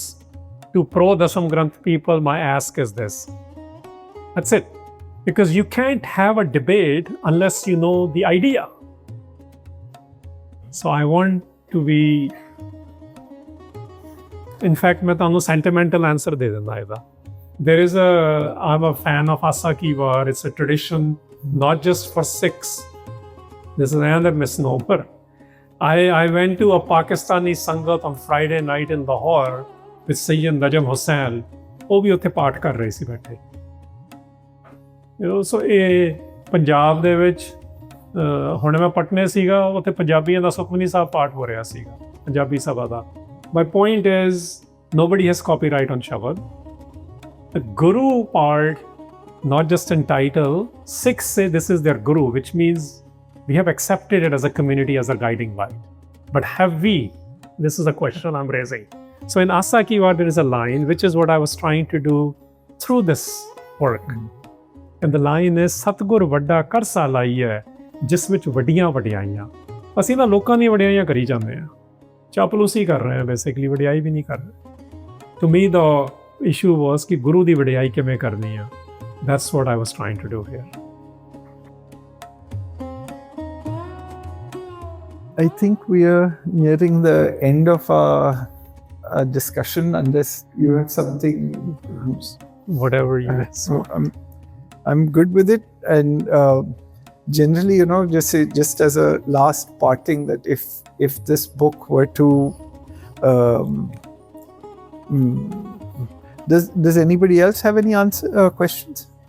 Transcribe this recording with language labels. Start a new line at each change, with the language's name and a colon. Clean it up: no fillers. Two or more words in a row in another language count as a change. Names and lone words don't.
English: To pro-Dasam Granth people, my ask is this. That's it. Because you can't have a debate unless you know the idea. So I want to be... In fact,
Punjabi: ਮੈਂ ਤੈਨੂੰ
English: sentimental answer
Punjabi: ਦੇ ਦੇਣਾ ਇੱਧਰ.
English: I'm a fan of Asa Ki War. It's a tradition, not just for Sikhs. This is another misnomer. I went to a Pakistani Sangat on Friday night in Lahore with Sayyid Najam Hussain.
Punjabi: ਉਹ ਵੀ ਉੱਥੇ ਪਾਠ ਕਰ ਰਹੇ ਸੀ ਬੈਠੇ। So ਇਹ ਪੰਜਾਬ ਦੇ ਵਿੱਚ ਹੁਣ ਮੈਂ ਪਟਨੇ ਸੀਗਾ, ਉੱਥੇ ਪੰਜਾਬੀਆਂ ਦਾ ਸੁਖਮਨੀ ਸਾਹਿਬ ਪਾਠ ਹੋ ਰਿਹਾ ਸੀਗਾ, ਪੰਜਾਬੀ ਸਭਾ ਦਾ.
English: My point is, nobody has copyright on Shabad. The Guru part, not just in title, Sikhs say this is their Guru, which means we have accepted it as a community, as a guiding light. But have we? This is a question I'm raising. So in Asa Ki Vaar, there is a line, which is what I was trying to do through this work. And the line is,
Punjabi: ਸਤਿਗੁਰ ਵੱਡਾ ਕਰ ਸਲਾਹਿਆ, ਜਿਸ ਵਿੱਚ ਵੱਡੀਆਂ ਵਡਿਆਈਆਂ. ਅਸੀਂ ਨਾ ਲੋਕਾਂ ਦੀਆਂ ਵਡਿਆਈਆਂ ਕਰੀ ਜਾਂਦੇ ਹਾਂ, ਚਾਪਲੂਸੀ ਕਰ ਰਹੇ ਹਾਂ, ਬੇਸਿਕਲੀ ਵਡਿਆਈ ਵੀ ਨਹੀਂ ਕਰ ਰਹੇ.
English: To me the issue was
Punjabi: ਕਿ ਗੁਰੂ ਦੀ ਵਡਿਆਈ ਕਿਵੇਂ ਕਰਨੀ ਆ.
English: That's what I was trying to do here. I think we are nearing the end of our discussion, unless you have something. Whatever you So I'm good with it, and generally, just as a last parting, that if this book were to, does anybody else have any questions?